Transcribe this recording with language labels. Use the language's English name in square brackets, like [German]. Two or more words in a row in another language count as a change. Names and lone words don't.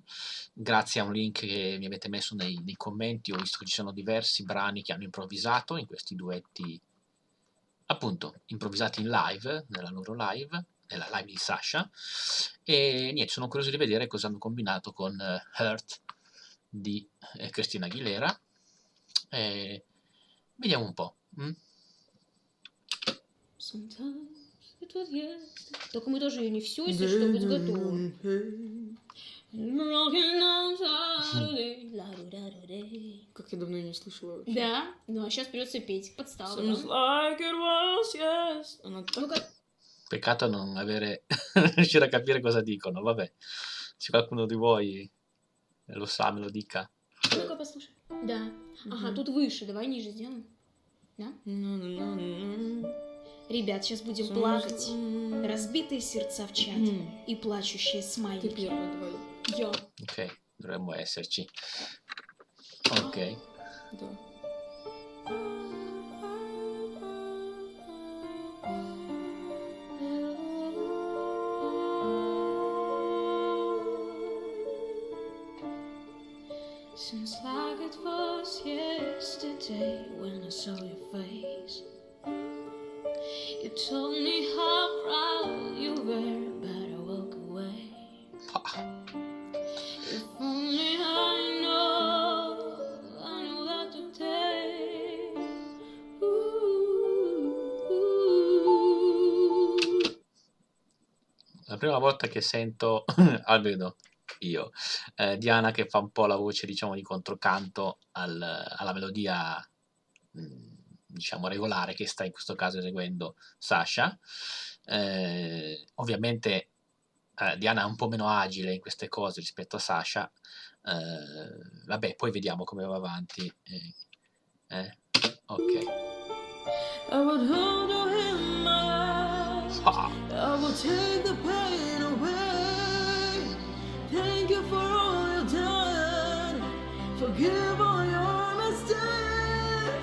[Italian] Grazie a un link che mi avete messo nei commenti, ho visto che ci sono diversi brani che hanno improvvisato in questi duetti, appunto, improvvisati in live, nella loro live, nella live di Sasha. E niente, sono curioso di vedere cosa hanno combinato con Hurt di Christina Aguilera. Vediamo un po'. [Russian] Только мы тоже ее не всю, если что, будь готова. Как я давно ее не слышала вообще. Да, ну а сейчас придется петь. Подстава, [English] Seems [Russian] да? [English] like it was, yes. [Russian] Она так... Ну-ка. [Italian] Peccato non riuscire a capire cosa dicono, vabbè. Se qualcuno di voi lo sa, me lo dica. [Russian] Ну-ка, послушай. Да. Ага, тут выше. Давай ниже сделаем. Да? Ребят, сейчас будем плакать. Разбитые сердца в чате и плачущие Ты смайлики. первая, давай. Я. [Italian] Ok, dovremmo esserci. Ok. [Russian] Да. [English] Seems like it was yesterday when I saw your face. You told me how proud you were, but I walk away. If only I know that today. [Italian] La prima volta che sento, almeno io, Diana che fa un po' la voce, diciamo, di controcanto alla melodia, diciamo, regolare che sta in questo caso eseguendo Sasha. Ovviamente Diana è un po' meno agile in queste cose rispetto a Sasha. Vabbè, poi vediamo come va avanti. Ok. [English] I would hold you in my arms. I will take the pain away. Thank you for all you've done. Forgive all your mistakes.